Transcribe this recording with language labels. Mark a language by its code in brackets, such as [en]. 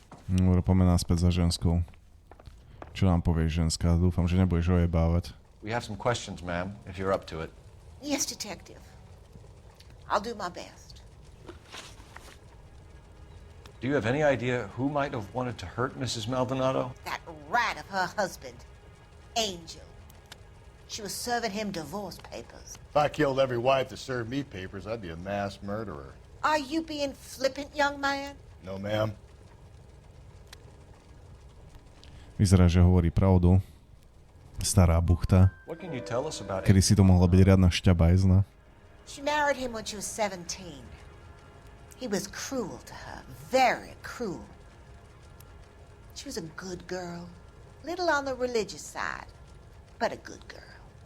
[sk] Dobre, poďme naspäť za ženskou. Čo nám povieš, ženská? Dúfam, že nebudeš ojebávať. [en] We have some questions, ma'am, if you're up to it. Yes, detective. I'll do my best. Do you have any idea who might have wanted to hurt Mrs. Maldonado? That rat of her husband, Angel. She was serving him divorce papers. If I killed every wife that served me papers, I'd be a mass murderer. Are you being flippant, young man? No, ma'am. [sk] Vyzerá, že hovorí pravdu. Stará buchta. [en] What can you tell us about [sk] Kedy si to mohla byť riadna šťabajzna. [en] She married him when she was 17. He was cruel to her, very cruel. She was a good girl, little on the religious side, but a good girl.